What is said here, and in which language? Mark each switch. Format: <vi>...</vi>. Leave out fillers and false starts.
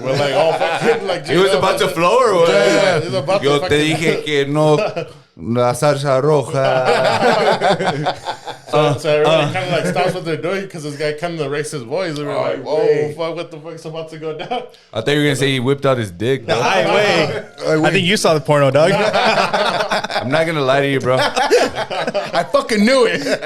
<en>We're like, oh, fucking, like, he was about to flow, or what? Yeah, he was about to</en> <es>Yo te</es> <en>fucking-</en> <es>dije que no la salsa roja.</es> <en>So everybody kind of like stops what they're doing because this guy kind of raised his voice. And we're like, whoa, fuck, what the fuck's about to go down? I thought you were gonna say he whipped out his dick, bro. I think you saw the porno, dog. I'm not gonna lie to you, bro. I fucking knew it.</en>